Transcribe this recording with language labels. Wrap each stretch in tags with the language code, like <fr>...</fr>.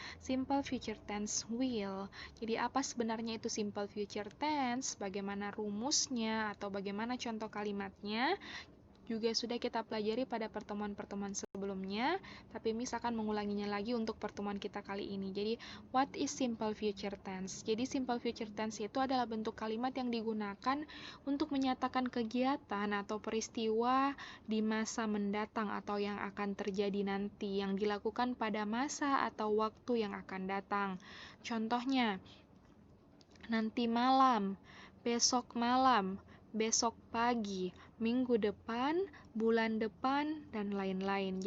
<id>Simple future tense will. Jadi apa sebenarnya itu simple future tense? Bagaimana rumusnya atau bagaimana contoh kalimatnya? Juga sudah kita pelajari pada pertemuan-pertemuan sebelumnya, tapi Miss akan mengulanginya lagi untuk pertemuan kita kali ini.</id> <en>Jadi, what is simple future tense?</en> <id>Jadi, simple future tense itu adalah bentuk kalimat yang digunakan untuk menyatakan kegiatan atau peristiwa di masa mendatang atau yang akan terjadi nanti, yang dilakukan pada masa atau waktu yang akan datang. Contohnya, nanti malam, besok malam, besok pagi, minggu depan, bulan depan, dan lain-lain.</id>